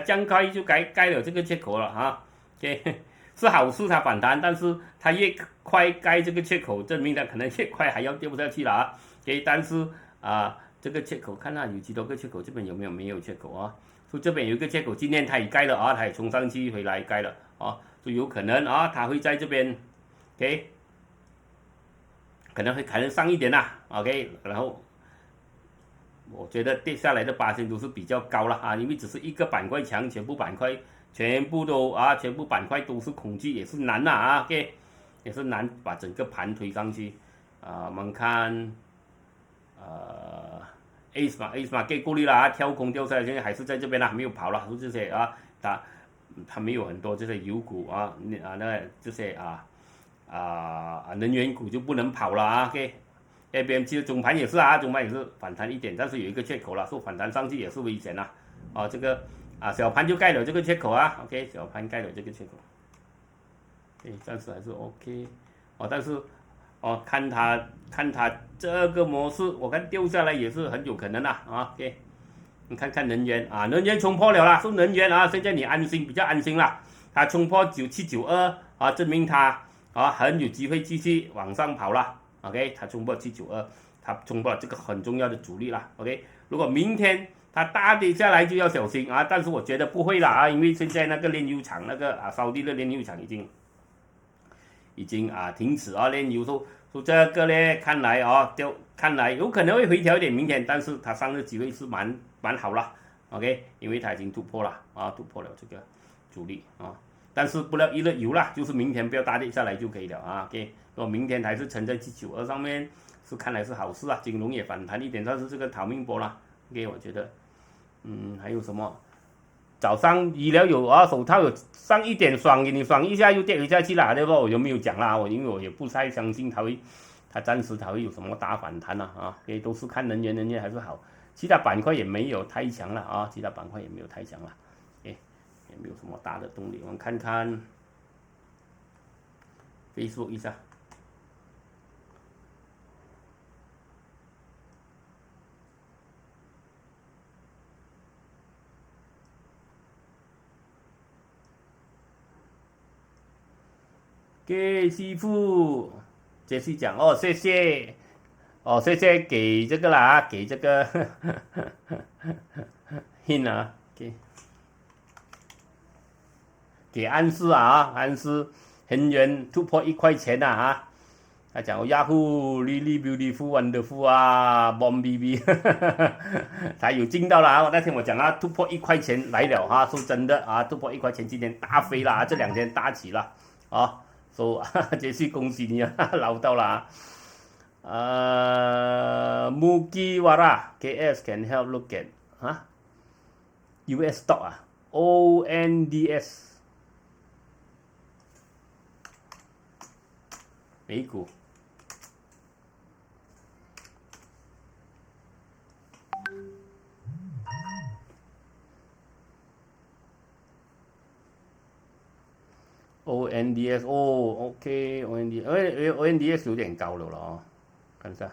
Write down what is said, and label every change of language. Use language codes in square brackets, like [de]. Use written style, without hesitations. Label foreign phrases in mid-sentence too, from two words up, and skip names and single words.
[zh] 這樣快就蓋了這個缺口了OK， 是好事，他反彈，但是他越快蓋這個缺口，證明他可能越快還要掉不下去了OK， 但是這個缺口看看有幾多個缺口，這邊有沒有缺口所以這邊有一個缺口，今天他也蓋了他也衝上去回來蓋了所以有可能他會在這邊 OK。可能上一點OK， 然後我覺得跌下來的8%都是比較高了因為只是一個板塊強，全部板塊都是恐懼，也是難 OK，也是難把整個盤推上去我們看 ACE 嘛給過濾了跳空掉下來，現在還是在這邊沒有跑了，這些它沒有很多這些油股那這些能源股就不能跑了 OK，ABMG 的總盤也是總盤也是反彈一點，但是有一個缺口了，說反彈上去也是危險這個小盤就蓋了這個缺口OK， 小盤蓋了這個缺口暫時還是 OK 但是看它這個模式，我看掉下來也是很有可能OK， 你看看能源能源衝破了啦，是能源現在你比較安心了，它衝破9792證明它很有機會繼續往上跑了 ，OK， 它衝破792，它衝破這個很重要的阻力了 ，OK。如果明天它大跌下來就要小心但是我覺得不會了因為現在那個煉油廠沙地的煉油廠已經停止煉油，說這個呢看來有可能會回調一點明天，但是它上的機會是蠻好了 ，OK， 因為它已經突破了突破了這個阻力但是不要一日遊啦，就是明天不要大跌下來就可以了OK， 如果明天還是沉在792上面，是看來是好事金融也反彈一點，但是這個逃命波啦 OK， 我覺得还有什麼早上醫療有啊，手套有上一點爽，給你爽一下又跌回下去了，對不？我就沒有講啦，因為我也不太相信它暫時它會有什麼大反彈啊，所以都是看能源還是好，其他板塊也沒有太強了啊，其他板塊也沒有太強了，也沒有什麼大的動力，我們看看 Facebook 一下。給師傅，傑西講哦，謝謝，哦謝謝給這個啦，給這個 hint 啊，給暗示啊，暗示很遠突破1塊錢啊，他講 Yahoo [en] really beautiful wonderful [zh] 啊 ，Bomb BB， 他有進到了啊，那天我講啊，突破1塊錢來了啊，說真的啊，突破1塊錢，今天大飛了啊，這2天大起了啊。傑西恭喜你啊，撈到啦！Mugiwara KS [en] can help look at US stock [zh] 啊 ，ONDS 美股。ONDS 哦 ，OK ONDS 有點高了哦，看一下，